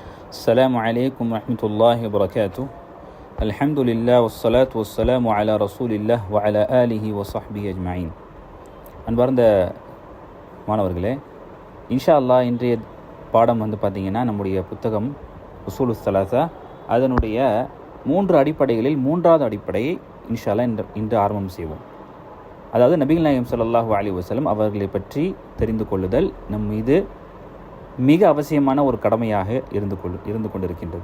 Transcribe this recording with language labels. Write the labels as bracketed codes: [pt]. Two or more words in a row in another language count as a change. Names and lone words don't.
[ar] السلام عليكم ورحمة الله وبركاته. الحمد لله والصلاة والسلام على رسول الله وعلى آله وصحبه أجمعين. [ta] அன்பார்ந்த மாணவர்களே, [ar] إن شاء الله [ta] இன்றைய பாடம் பார்த்திங்கன்னா நம்முடைய புத்தகம் உசூலு ஸலாஸா அதனுடைய 3 அடிப்படைகளில் 3வது அடிப்படையை [ar] إن شاء الله [ta] இன்று ஆரம்பம் செய்வோம். அதாவது நபிகள் நாயகம் [ar] صلى الله عليه وسلم [ta] அவர்களை பற்றி தெரிந்து கொள்ளுதல் நம் மீது மிக அவசியமான ஒரு கடமையாக இருந்து கொண்டிருக்கின்றது.